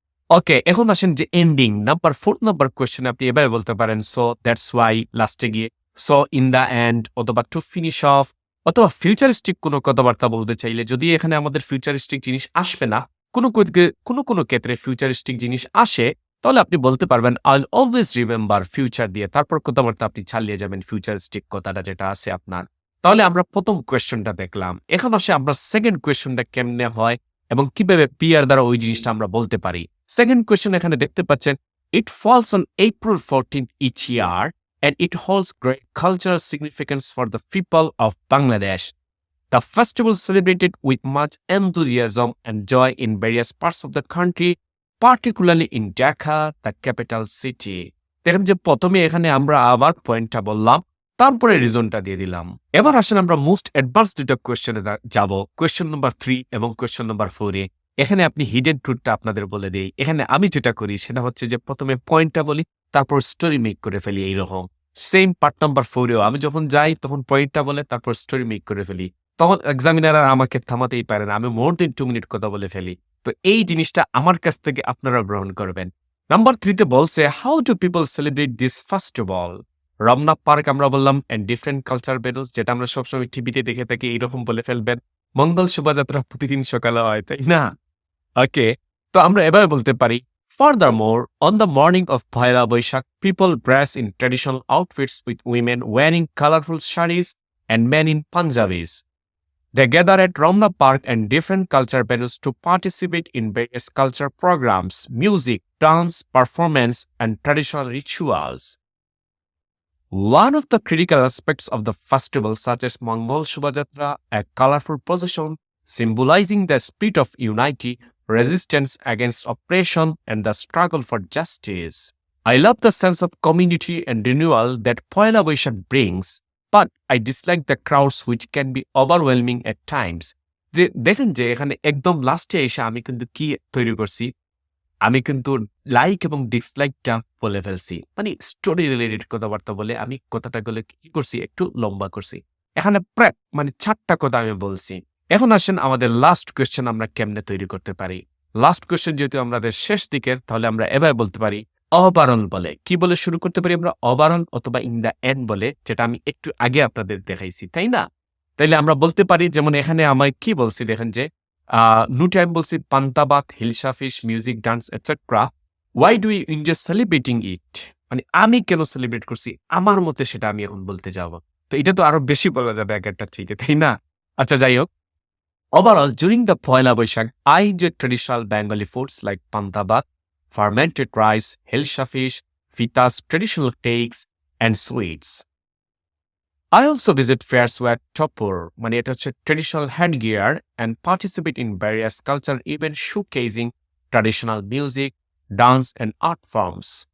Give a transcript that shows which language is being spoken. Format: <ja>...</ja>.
<bn>ওকে, এখন আসেন যে এন্ডিং নাম্বার 4 নাম্বার কোয়েশ্চেনে আপনি এভাবে বলতে পারেন সো দ্যাটস ওয়াই, লাস্টে গিয়ে সো ইন দ্য এন্ড, অথবা টু ফিনিশ অফ, অথবা ফিউচারিস্টিক কোনো কথাবার্তা বলতে চাইলে, যদি এখানে আমাদের ফিউচারিস্টিক জিনিস আসবে না, কোনো ক্ষেত্রে ফিউচারিস্টিক জিনিস আসে, তাহলে আপনি বলতে পারবেন I will always remember future দিয়ে, তারপর কথাবার্তা আপনি চালিয়ে যাবেন ফিউচারিস্টিক কথাটা যেটা আছে আপনার। তাহলে আমরা প্রথম কোয়েশ্চনটা দেখলাম। এখন আসে আমরা সেকেন্ড কোয়েশ্চনটা কেমনে হয় এবং কিভাবে পিআর দ্বারা ওই জিনিসটা আমরা বলতে পারি। সেকেন্ড কোয়েশ্চন এখানে দেখতে পাচ্ছেন, ইট falls on</bn> <en>April 14th each year and it holds great cultural significance for the people of Bangladesh. The festival celebrated with much enthusiasm and joy in various parts of the country, particularly in Dhaka, the capital city.</en> <bn>দেখেন যে প্রথমে এখানে আমরা আবার পয়েন্টটা বললাম, তারপরে রিজনটা দিয়ে দিলাম। এবার আসেন আমরা মোস্ট অ্যাডভান্স দুটো কোয়েশ্চেনে যাব, কোয়েশ্চন নাম্বার 3 এবং কোয়েশ্চন নাম্বার 4 এ। এখানে আপনি হিডেন ট্রুথটা আপনাদের বলে দেই। এখানে আমি যেটা করি সেটা হচ্ছে যে প্রথমে পয়েন্টটা বলি, তারপর স্টোরি মেক করে ফেলি। এইরকম সেম পার্ট নাম্বার 4 এও আমি যখন যাই তখন পয়েন্টটা বলে তারপর স্টোরি মেক করে ফেলি। তখন এক্সামিনার আর আমাকে থামাতেই পারে না, আমি মোর দেন 2 মিনিট কথা বলে ফেলি। তো এই জিনিসটা আমার কাছ থেকে আপনারা গ্রহণ করবেন। নাম্বার 3 তে বলছে how do people celebrate this festival. Ramna park আমরা বললাম এন্ড ডিফারেন্ট কালচার ভেন্যুস, যেটা আমরা সবসময় টিভিতে দেখে থাকি, এইরকম বলে ফেলবেন। মঙ্গল শোভাযাত্রা প্রতিদিন সকালে হয়, তাই না? ওকে, তো আমরা এভাবে বলতে পারি,</bn> <en>furthermore, on the morning of Pahela Boishakh, people dress in traditional outfits with women wearing colorful sarees and men in Punjabis. They gather at Ramna Park and different culture venues to participate in various culture programs, music, dance, performance, and traditional rituals. One of the critical aspects of the festival, such as Mongol Shobhajatra, a colorful procession symbolizing the spirit of unity, resistance against oppression, and the struggle for justice. I love the sense of community and renewal that Poila Boishakh brings, but I dislike the crowds which can be overwhelming at times.</en> <bn>দেখেন যে এখানে একদম লাস্টে এসে আমি কিন্তু কি তৈরি করছি, আমি কিন্তু লাইক এবং ডিসলাইকটা বলে ফেলছি। মানে স্টোরি রিলেটেড কথাবার্তা বলে আমি কথাটা গুলো কি করছি, একটু লম্বা করছি। এখানে প্রায় মানে 4টা কথা আমি বলছি। এখন আসেন আমাদের লাস্ট কোয়েশ্চেন আমরা কেমনে তৈরি করতে পারি। লাস্ট কোয়েশ্চেন যেহেতু আমাদের শেষ দিকের, তাহলে আমরা এভাবে বলতে পারি, অবারণ বলে। কি বলে শুরু করতে পারি আমরা? অবারণ অথবা ইন দ্য এন্ড বলে, যেটা আমি একটু আগে আপনাদের দেখাইছি, তাই না? তাইলে আমরা বলতে পারি, যেমন এখানে আমায় কি বলছি দেখেন যে নুটে আমি বলছি পান্তাবাত, hilsa fish, music, dance etcetera. Why do you enjoy celebrating ইট? মানে আমি কেন সেলিব্রেট করছি আমার মতে, সেটা আমি এখন বলতে যাব। তো এটা তো আরো বেশি বলা যাবে এক একটা থেকে, তাই না? আচ্ছা, যাই হোক,</bn> <en>overall during the Poila Boishakh, I enjoy traditional Bengali foods like pantabat, fermented rice, hilsha fish, fitas, traditional cakes, and sweets. I also visit fairs where topur,</en> <bn>মানে এটা হচ্ছে</bn> <en>traditional handgear, and participate in various cultural events showcasing traditional music, dance, and art forms.</en>